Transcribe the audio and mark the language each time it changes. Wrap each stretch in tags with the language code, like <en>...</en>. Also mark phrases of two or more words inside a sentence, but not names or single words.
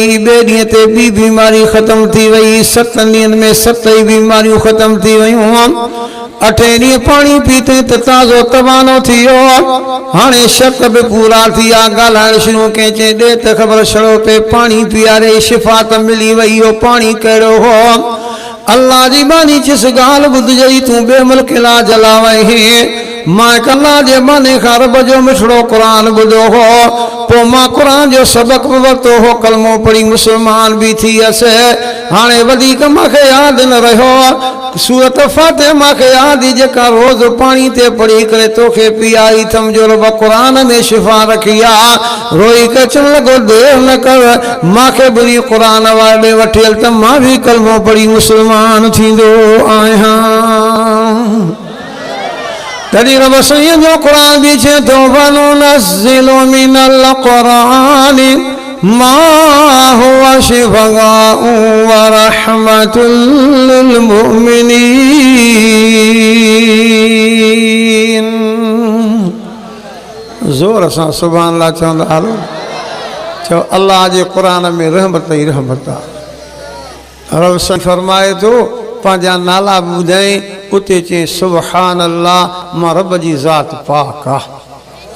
<sd>ॿिए ॾींहं ते ॿी बीमारी ख़तमु थी वई। 7 ॾींहंनि में 7 ई बीमारियूं ख़तमु थी वयूं। 8 ॾींहं पाणी पीते त ताज़ो तवानो थी वियो। हाणे शर्त बि पूरा थी आहे। ॻाल्हाइण शुरू कई, चई ॾे त ख़बर छड़ो पे पाणी पीआरे शिफ़ा त मिली वई। इहो पाणी कहिड़ो हो? अल्लाह जी बानी जिस ॻाल्हि ॿुधजई तूं ॿिए मुल्क इलाज ला वहीं। मां अल्लाह जे बाने खां रब जो मिठड़ो क़ुरान ॿुधो हो, पोइ मां क़ुरान जो सबक़ बि वरितो हो, कलमो पढ़ी मुस्लमान बि थी वियसि। हाणे वधीक मूंखे यादि न रहियो। सूरत फातिहा मूंखे यादि ई, जेका रोज़ पाणी ते पढ़ी करे तोखे पीआई थम, जो रब क़ुरान में शिफ़ा रखी आहे। रोई करे चवण लॻो देरि न कर, मूंखे बुरी क़ुरान वारे वठी हल त मां बि कलमो पढ़ी मुस्लमान थींदो आहियां। तॾहिं रब साईं जो क़ुरान बि चए थो</sd> <ar>ونُنزّل من القرآن ما هو شفاء ورحمة للمؤمنين.</ar> <sd>ज़ोर सां</sd> <ar>سبحان الله</ar> <sd>चवंदा हलो। चओ अल्लाह जे क़ुरान में रहमत ई रहमत आहे। रब साईं फरमाए थो पंहिंजा नाला ॿुधाई, उते चई</sd> <ar>سبحان الله,</ar> <sd>मां रब जी ज़ात पाक आहे।</sd>